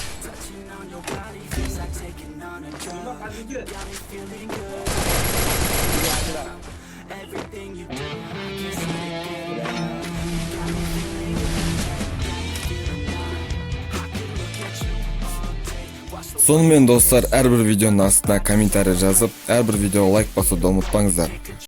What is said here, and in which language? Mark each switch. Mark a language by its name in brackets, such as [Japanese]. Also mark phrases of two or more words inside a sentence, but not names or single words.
[English] Touching on your body feels like taking on a drug. You got me feeling good, everything you do, I can't seem to get enough. You got me feeling good, yeah, you got me feeling numb. I could look at you all day, watch the [Kazakh] Сонымен достар, әрбір видеоның астына комментарий жазып, әрбір видеоға лайк басуды ұмытпаңыздар.